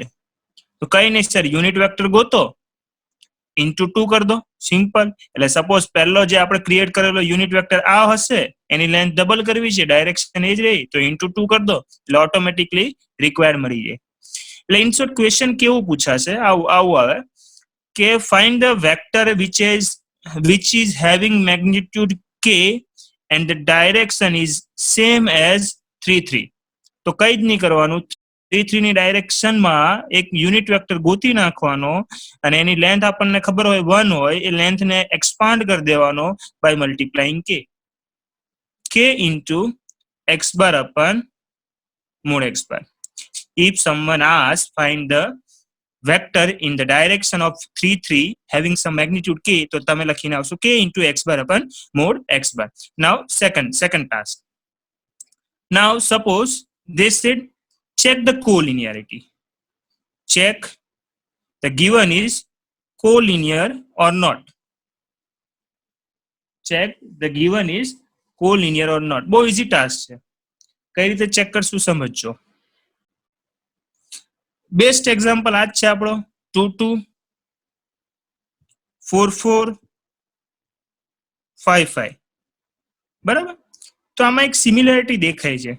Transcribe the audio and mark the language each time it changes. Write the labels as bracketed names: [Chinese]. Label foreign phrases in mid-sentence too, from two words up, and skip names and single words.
[Gujarati] તો કઈ નહીં સર, [English] unit vector [Gujarati] ગોતો, ઇન્ટુ 2 કરી દો, સિમ્પલ. એટલે સપોઝ પહેલો જે આપણે ક્રિએટ કરેલો [English] unit vector [Gujarati] આ હશે, એની [English] length double [Gujarati] કરવી છે, ડાયરેક્શન એ જ રહી, તો ઇન્ટુ 2 કરી દો એટલે [English] automatically required [Gujarati] મળી જાય. [English] એટલે in short question [Gujarati] કેવું પૂછાશે, આવું આવે કે [English] find the vector which is having magnitude k and the direction is same as 3 3. [Gujarati] તો કઈ જ નહીં કરવાનું, 3 3 ની ડાયરેક્શનમાં એક [English] unit vector [Gujarati] ગોતી નાખવાનો અને એની લેન્થ આપણને ખબર હોય 1 હોય, એ લેન્થને એક્સપાન્ડ કરી દેવાનો [English] by multiplying k into x bar upon mod x bar. If someone asks find the vector in the direction of 3 3 having some magnitude k, [Gujarati] તો તમે લખીને આવશો [English] k into x bar upon mod x bar. Now second task. Now suppose they said check the collinearity. Check the given is collinear or not. Check the given is collinear or not. [Gujarati] બહુ [English] easy task [Gujarati] છે. કઈ રીતે ચેક કરશું સમજજો. [English] best example [Gujarati] આ જ છે આપણો 2 2 4 4 5 5. બરાબર? તો આમાં એક સિમિલરિટી દેખાય છે.